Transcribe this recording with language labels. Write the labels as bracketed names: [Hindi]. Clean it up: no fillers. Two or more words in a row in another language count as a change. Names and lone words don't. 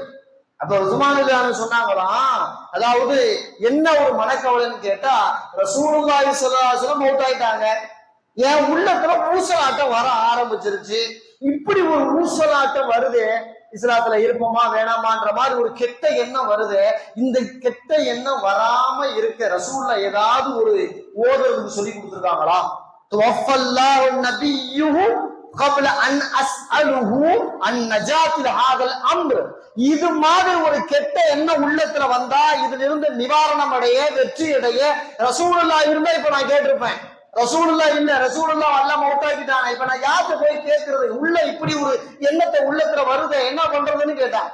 [Tamil] அப்ப உஸ்மான் ரலியல்லாஹு சொன்னாங்களாம், அதாவது என்ன ஒரு மனக்கவலைன்னு கேட்டா, [Arabic] رسول الله صلى الله عليه وسلم [Tamil] மௌத் ஆயிட்டாங்க, என் உள்ளத்துல ஊசலாட்டம் வர ஆரம்பிச்சிருச்சு, இப்படி ஒரு ஊசலாட்டம் வருது, இஸ்லாத்துல இருப்போமா வேணாமான்ற மாதிரி ஒரு கெட்ட எண்ணம் வருது, இந்த கெட்ட எண்ணம் வராம இருக்க ரசூலுல்லாஹ் ஏதாவது ஒரு ஓதுறதுக்கு சொல்லி கொடுத்திருக்காங்களா? [Arabic] توفى الله نبيه قبل ان اساله عن نجات هذا الامر, [Tamil] இது மாதிரி ஒரு கெட்ட எண்ணம் உள்ளத்துல வந்தா இதுல இருந்து நிவாரணம் அடைய வெற்றி அடைய ரசூலுல்லாஹ் இருந்தா இப்ப நான் கேட்டிருப்பேன், ரசூலுல்லாஹ் இல்ல, ரசூலுல்லாஹ் அல்லாஹ் மௌத்தாக்கிட்டாங்க, இப்ப நான் யார்கிட்ட போய் கேட்கறது, உள்ள இப்படி ஒரு எண்ணத்தை உள்ளத்துல வருது என்ன பண்றதுன்னு கேட்டான்.